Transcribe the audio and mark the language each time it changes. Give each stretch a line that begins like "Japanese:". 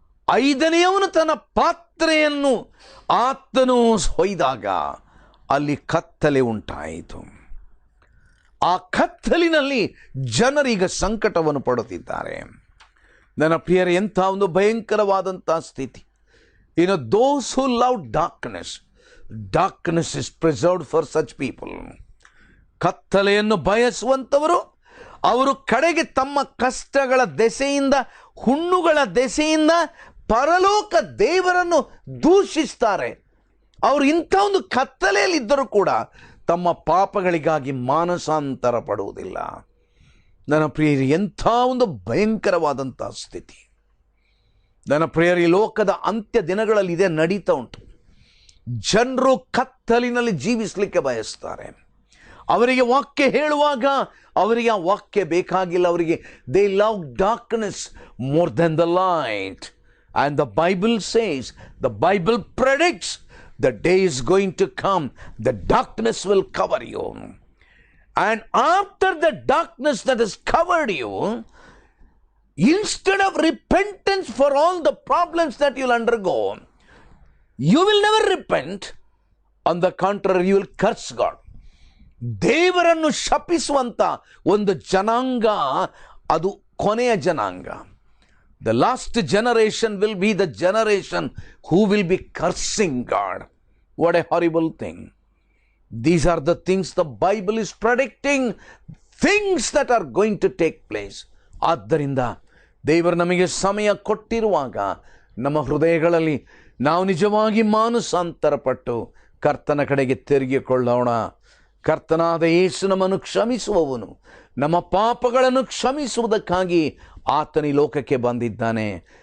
Kannada: ಐದನೆಯವನು ತನ್ನ ಪಾತ್ರೆಯನ್ನು ಆತನು ಹೊಯ್ದಾಗ ಅಲ್ಲಿ ಕತ್ತಲೆ ಉಂಟಾಯಿತು. ಆ ಕತ್ತಲಿನಲ್ಲಿ ಜನರೀಗ ಸಂಕಟವನ್ನು ಪಡುತ್ತಿದ್ದಾರೆ. ನನ್ನ ಪ್ರಿಯರೇ, ಎಂಥ ಒಂದು ಭಯಂಕರವಾದಂಥ ಸ್ಥಿತಿ.
English: those who love darkness is preserved for such people.
Kannada: ಕತ್ತಲೆಯನ್ನು ಬಯಸುವಂಥವರು ಅವರು ಕಡೆಗೆ ತಮ್ಮ ಕಷ್ಟಗಳ ದೆಸೆಯಿಂದ, ಹುಣ್ಣುಗಳ ದೆಸೆಯಿಂದ ಪರಲೋಕ ದೇವರನ್ನು ದೂಷಿಸ್ತಾರೆ. ಅವರು ಇಂಥ ಒಂದು ಕತ್ತಲೆಯಲ್ಲಿದ್ದರೂ ಕೂಡ ತಮ್ಮ ಪಾಪಗಳಿಗಾಗಿ ಮಾನಸಾಂತರ ಪಡುವುದಿಲ್ಲ. ನನ್ನ ಪ್ರಿಯರಿ, ಎಂಥ ಒಂದು ಭಯಂಕರವಾದಂಥ ಸ್ಥಿತಿ. ನನ್ನ ಪ್ರಿಯರಿ, ಲೋಕದ ಅಂತ್ಯ ದಿನಗಳಲ್ಲಿ ಇದೇ ನಡೀತಾ ಉಂಟು. ಜನರು ಕತ್ತಲಿನಲ್ಲಿ ಜೀವಿಸಲಿಕ್ಕೆ ಬಯಸ್ತಾರೆ. ಅವರಿಗೆ ವಾಕ್ಯ ಹೇಳುವಾಗ ಅವರಿಗೆ ಆ ವಾಕ್ಯ ಬೇಕಾಗಿಲ್ಲ. ಅವರಿಗೆ
English: They love darkness more than the light. And the Bible says, the Bible predicts the day is going to come, the darkness will cover you, and after the darkness that has covered you, instead of repentance for all the problems that you'll undergo, you will never repent. On the contrary, you will curse God.
Kannada: ದೇವರನ್ನು ಶಪಿಸುವಂತ ಒಂದು ಜನಾಂಗ, ಅದು ಕೊನೆಯ ಜನಾಂಗ.
English: The last generation will be the generation who will be cursing God. What a horrible thing. These are the things the Bible is predicting, things that are going to take place.
Kannada: ಆದ್ದರಿಂದ ದೇವರು ನಮಗೆ ಸಮಯ ಕೊಟ್ಟಿರುವಾಗ ನಮ್ಮ ಹೃದಯಗಳಲ್ಲಿ ನಾವು ನಿಜವಾಗಿ ಮಾನಸಾಂತರಪಟ್ಟು ಕರ್ತನ ಕಡೆಗೆ ತಿರುಗಿಕೊಳ್ಳೋಣ. ಕರ್ತನಾದ ಯೇಸು ನಮ್ಮನ್ನು ಕ್ಷಮಿಸುವವನು. ನಮ್ಮ ಪಾಪಗಳನ್ನು ಕ್ಷಮಿಸುವುದಕ್ಕಾಗಿ ಆತನ ಈ ಲೋಕಕ್ಕೆ ಬಂದಿದ್ದಾನೆ.